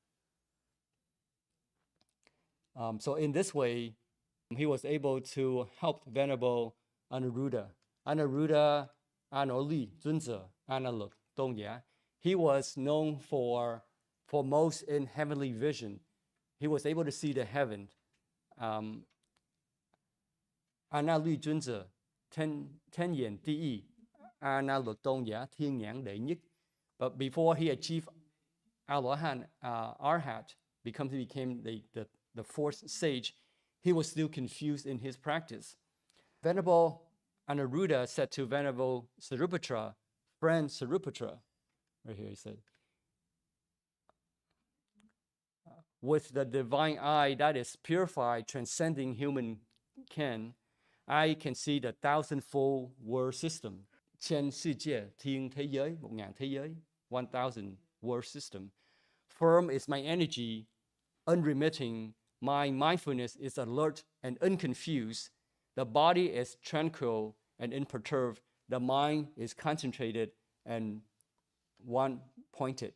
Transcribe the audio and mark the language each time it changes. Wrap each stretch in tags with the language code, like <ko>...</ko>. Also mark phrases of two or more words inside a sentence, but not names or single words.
<en>So in this way, he was able to help Venerable Anuruddha. A-Na-Luật Tôn, A-Na-Luật Tôn. He was known for most in heavenly vision. He was able to see the heaven. A-Na-Luật Tôn,</en> <zh>天眼第一, A-Na-Luật Tôn,</zh> <vi>天眼 đệ nhất.</vi> <en>But before he achieved Arahat, he became the fourth sage, he was still confused in his practice. Venerable Anuruddha said to Venerable Sariputra, "Friend Sariputra," right here he said, "with the divine eye that is purified, transcending human ken, I can see the thousandfold world system.</en> <zh>千世界,</zh> <vi>天 thế giới, 1,000 thế giới, 1,000</vi> <en>world system. Firm is my energy, unremitting. My mindfulness is alert and unconfused. The body is tranquil and unperturbed. The mind is concentrated and one-pointed."</en>